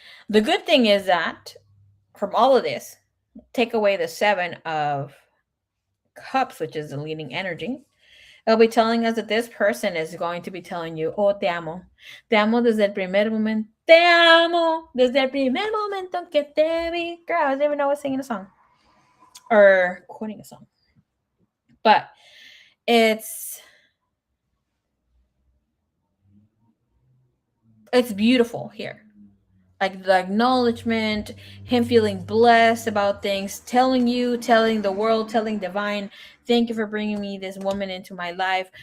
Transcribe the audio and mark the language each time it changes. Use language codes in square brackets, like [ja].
[en] The good thing is that from all of this, take away the 7 of Cups, which is the leading energy. It'll be telling us that this person is going to be telling you, oh, [es] te amo. Te amo desde el primer momento. Te amo desde el primer momento que te vi. [en] Girl, I didn't even know I was singing a song. Or quoting a song. But it's beautiful here. Like the acknowledgement, him feeling blessed about things, telling you, telling the world, telling divine, thank you for bringing me this woman into my life.